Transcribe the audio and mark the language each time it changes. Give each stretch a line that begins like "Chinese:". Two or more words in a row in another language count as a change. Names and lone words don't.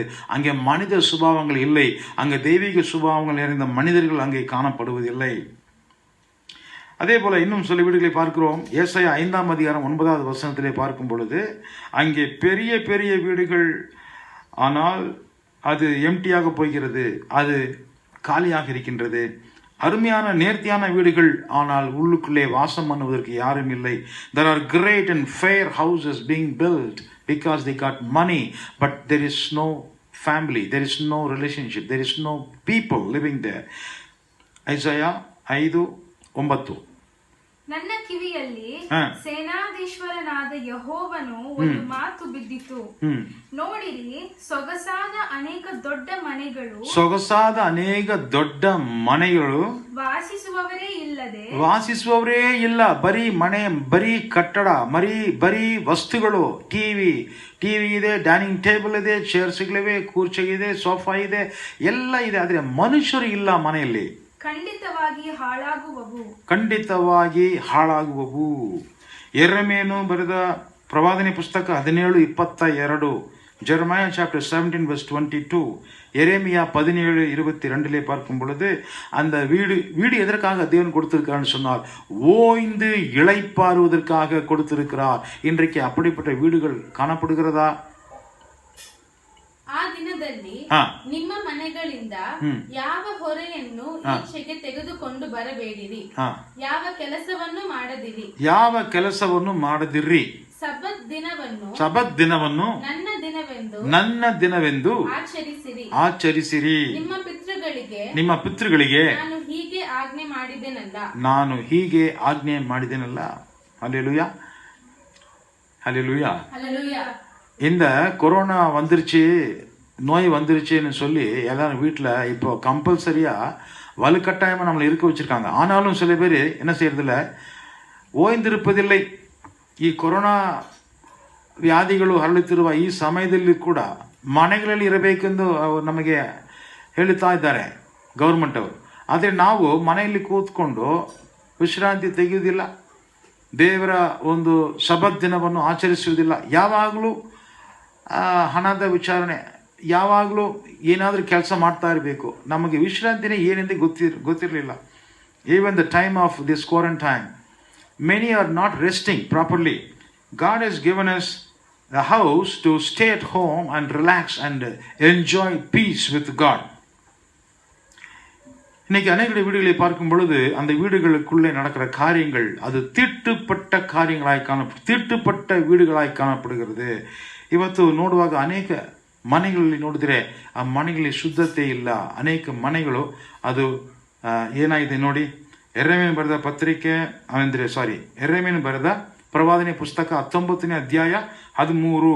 Tamil: அங்கே மனித சுபாவங்கள் இல்லை, அங்கே தெய்வீக சுபாவங்கள் நிறைந்த மனிதர்கள் அங்கே காணப்படுவதில்லை. அதே போல இன்னும் சில வீடுகளை பார்க்கிறோம். ஏசாயா 5ஆம் அதிகாரம் 9வது வசனத்திலே பார்க்கும் பொழுது அங்கே பெரிய பெரிய வீடுகள், ஆனால் அது எம்டியாக போகிறது, அது காலியாக இருக்கின்றது. அருமையான நேர்த்தியான வீடுகள், ஆனால் உள்ளுக்குள்ளே வாசம் பண்ணுவதற்கு யாரும் இல்லை.
English: There are great and fair houses being built because they got money, but there is no family, there is no relationship, there is no people living there.
Kannada: ಐಸಾಯ 5:9. ನನ್ನ ಕಿವಿಯಲ್ಲಿ ಸೇನಾಧೀಶ್ವರನಾದ ಯೆಹೋವನು ಒಂದು ಮಾತು ಬಿದ್ದಿತು. ನೋಡಿರಿ, ಸೊಗಸಾದ ಅನೇಕ ದೊಡ್ಡ ಮನೆಗಳು ವಾಸಿಸುವವರೇ ಇಲ್ಲ. ಬರೀ ಮನೆ, ಬರೀ ಕಟ್ಟಡ, ಬರೀ ವಸ್ತುಗಳು. ಟಿವಿ ಇದೆ,
English: dining table
Kannada: ಇದೆ, ಚೇರ್ಸ್ಗಳಿವೆ, ಕೂರ್ಚೆಗಿದೆ, ಸೋಫಾ ಇದೆ, ಎಲ್ಲ ಇದೆ, ಆದರೆ ಮನುಷ್ಯರು ಇಲ್ಲ ಮನೆಯಲ್ಲಿ. ಖಂಡಿತವಾಗಿ ಹಾಳಾಗುವವು. ಯೆರೆಮೀಯನು ಬರೆದ ಪ್ರವಾದನೆ ಪುಸ್ತಕ 17:22,
Tamil: ஜெரமாயா சாப்டர் 17:22, எரேமியா 17:22 பார்க்கும் பொழுது அந்த வீடு எதற்காக தேவன் கொடுத்திருக்கிறான்னு சொன்னால் ஓய்ந்து இளைப்பாறுவதற்காக கொடுத்திருக்கிறார். இன்றைக்கு அப்படிப்பட்ட வீடுகள் காணப்படுகிறதா?
Kannada: ಆ ದಿನದಲ್ಲಿ ನಿಮ್ಮ ಮನೆಗಳಿಂದ ಯಾವ ಹೊರೆಯನ್ನು ಈಚೆಗೆ ತೆಗೆದುಕೊಂಡು ಬರಬೇಡಿರಿ, ಯಾವ ಕೆಲಸವನ್ನು ಮಾಡದಿರಿ. ಸಬ್ಬತ್ ದಿನವನ್ನು ನನ್ನ ದಿನವೆಂದು ಆಚರಿಸಿರಿ. ನಿಮ್ಮ ಪಿತೃಗಳಿಗೆ ನಾನು ಹೀಗೆ ಆಜ್ಞೆ ಮಾಡಿದೆನಲ್ಲ.
Tamil: ஹல்லேலூயா, ஹல்லேலூயா. இந்த கொரோனா வந்துருச்சு, நோய் வந்துருச்சுன்னு சொல்லி எல்லாரும் வீட்டில் இப்போ கம்பல்சரியாக வலுக்கட்டாயமாக நம்மளை இருக்க வச்சுருக்காங்க. ஆனாலும் சில பேர் என்ன செய்யறதில்ல,
Kannada: ಓಯ್ದಿರುವುದಿಲ್ಲ. ಈ ಕೊರೋನಾ ವ್ಯಾಧಿಗಳು ಹರಳುತ್ತಿರುವ ಈ ಸಮಯದಲ್ಲಿ ಕೂಡ ಮನೆಗಳಲ್ಲಿ ಇರಬೇಕೆಂದು ನಮಗೆ ಹೇಳುತ್ತಾ ಇದ್ದಾರೆ ಗೌರ್ಮೆಂಟ್ ಅವರು. ಆದರೆ ನಾವು ಮನೆಯಲ್ಲಿ ಕೂತ್ಕೊಂಡು ವಿಶ್ರಾಂತಿ ತೆಗೆಯುವುದಿಲ್ಲ, ದೇವರ ಒಂದು ಸಬ್ಬತ್ ದಿನವನ್ನು ಆಚರಿಸುವುದಿಲ್ಲ. ಯಾವಾಗಲೂ ಹಣದ ವಿಚಾರಣೆ, ಯಾವಾಗಲೂ ಏನಾದರೂ ಕೆಲಸ ಮಾಡ್ತಾ ಇರಬೇಕು. ನಮಗೆ ವಿಶ್ರಾಂತಿನೇ ಏನೆಂದು ಗೊತ್ತಿರಲಿಲ್ಲ.
English: even the time of this quarantine, many are not resting properly. God has given us a house to stay at home and relax and enjoy peace with God.
Tamil: இன்னைக்கு அநேக வீடுகளை பார்க்கும் பொழுது அந்த வீடுகளுக்குள்ளே நடக்கிற காரியங்கள் அது தீட்டுப்பட்ட தீட்டுப்பட்ட வீடுகளாய் காணப்படுகிறது.
Kannada: ಇವತ್ತು ನೋಡುವಾಗ ಅನೇಕ ಮನೆಗಳಲ್ಲಿ ನೋಡಿದರೆ ಆ ಮನೆಗಳಲ್ಲಿ ಶುದ್ಧತೆ ಇಲ್ಲ. ಅನೇಕ ಮನೆಗಳು ಅದು ಏನಾಗಿದೆ ನೋಡಿ. ಯೆರೆಮೀಯನು ಬರೆದ ಯೆರೆಮೀಯನು ಬರೆದ ಪ್ರವಾದನೆ ಪುಸ್ತಕ 19ನೇ ಅಧ್ಯಾಯ 13.